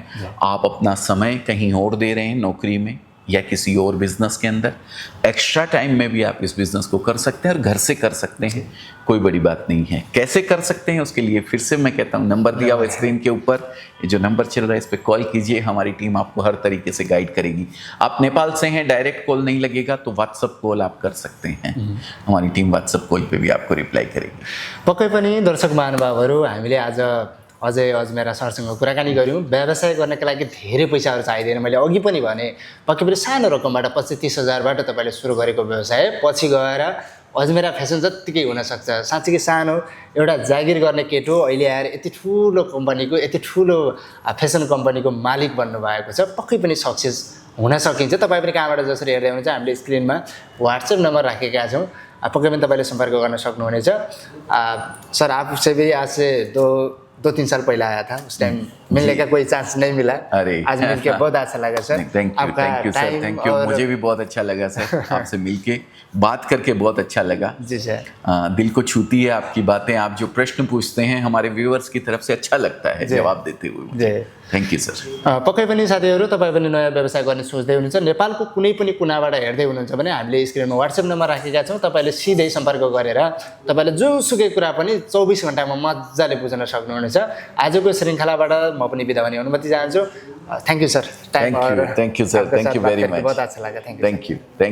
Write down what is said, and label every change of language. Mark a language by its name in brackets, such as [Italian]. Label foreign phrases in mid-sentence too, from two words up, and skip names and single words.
[Hindi] आप अपना समय कहीं और दे रहे हैं, नौकरी में या किसी और बिजनेस के अंदर, [English] extra time [Hindi] में भी आप इस बिजनेस को कर सकते हैं और घर से कर सकते हैं, कोई बड़ी बात नहीं है। कैसे कर सकते हैं उसके लिए फिर से मैं कहता हूँ, नंबर दिया हुआ स्क्रीन के ऊपर, ये जो नंबर चल रहा है इस पर कॉल कीजिए, हमारी टीम आपको हर तरीके से गाइड करेगी। आप नेपाल से हैं, डायरेक्ट कॉल नहीं लगेगा तो व्हाट्सअप कॉल आप कर सकते हैं, हमारी टीम व्हाट्सअप कॉल पे भी आपको रिप्लाई करेगी। [Nepali] पक्कै पनि दर्शक महानुभावहरू, हामीले आज अजय अजमेरा सरसँग कुराकानी गऱ्यौँ। व्यवसाय गर्नका लागि धेरै पैसाहरू चाहिँदैन। मैले अघि पनि भने पक्कै पनि सानो रकमबाट 25-30 हजारबाट तपाईँले सुरु गरेको व्यवसाय पछि गएर अजमेरा फेसन जत्तिकै हुनसक्छ। साँच्चीकै सानो एउटा जागिर गर्ने केटो अहिले आएर यति ठुलो कम्पनीको, यति ठुलो फेसन कम्पनीको मालिक बन्नुभएको छ। पक्कै पनि सक्सेस हुन सकिन्छ। तपाईँ पनि कहाँबाट जसरी हेर्दै हुनुहुन्छ, हामीले स्क्रिनमा व्हाट्सएप नंबर राखेका छौँ, पक्कै पनि तपाईँले सम्पर्क गर्न सक्नुहुनेछ। [Hindi] सर आपसे भी आज से 2-3 साल पहले आया था, उस टाइम मिलने का कोई चांस नहीं मिला। अरे आज मिलके बहुत अच्छा लगा सर। [English] thank you sir, thank you. [Hindi] मुझे भी बहुत अच्छा लगा सर, आपसे मिलके बात करके बहुत अच्छा लगा जी सर। दिल को छूती है आपकी बातें, आप जो प्रश्न पूछते हैं हमारे व्यूअर्स की तरफ से अच्छा लगता है जवाब देते हुए। [English] thank you sir. [Nepali] पक्कै पनि साथीहरू, तपाईँ पनि नयाँ व्यवसाय गर्ने सोच्दै हुनुहुन्छ, नेपालको कुनै पनि कुनाबाट हेर्दै हुनुहुन्छ भने हामीले स्क्रिनमा व्हाट्सएप नम्बर राखेका छौँ। तपाईँले सिधै सम्पर्क गरेर तपाईँले जुनसुकै कुरा पनि 24 घण्टामा मजाले बुझ्न सक्नुहुनेछ। आजको श्रृङ्खलाबाट म पनि बिदा हुने अनुमति चाहन्छु। [English] thank you sir. thank you sir, thank you very much. [Hindi] बहुत अच्छा लगा। [English] thank you.